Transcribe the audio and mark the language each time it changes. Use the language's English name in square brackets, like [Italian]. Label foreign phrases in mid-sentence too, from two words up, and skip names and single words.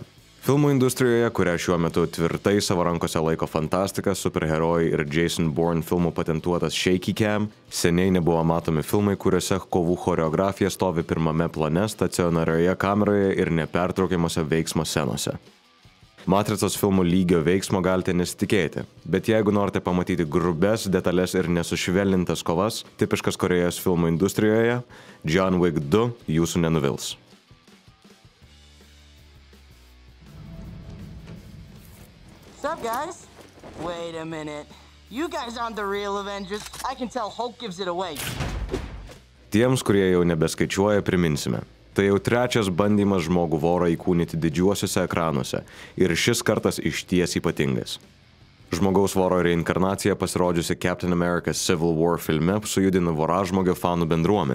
[Lithuanian] Filmų industrijoje, kurią šiuo metu tvirtai savo rankose laiko fantastika, superherojai ir Jason Bourne filmų patentuotas [English] Shaky Cam, [Lithuanian] seniai nebuvo matomi filmai, kuriuose kovų choreografija stovi pirmame plane, stacionarioje kameroje ir nepertraukiamose veiksmo scenose. Matricos filmų lygio veiksmo galite nesitikėti, bet jeigu norite pamatyti grubes, detalės ir nesušvelnintas kovas, tipiškas Korėjos filmų industrijoje, John Wick 2 jūsų nenuvils. [English] What's up, guys? Wait a minute. You guys aren't the real Avengers. I can tell Hulk gives it away. [Lithuanian] Tiems, kurie jau nebeskaičiuoja, priminsime. Tai jau trečias bandymas žmogų vorą įkūnyti didžiuosiuose ekranuose ir šis kartas išties ypatingas. Žmogaus voro reinkarnacija pasirodžiusi Captain America Civil War filme sujudino voražmogio fanų bendruomenę.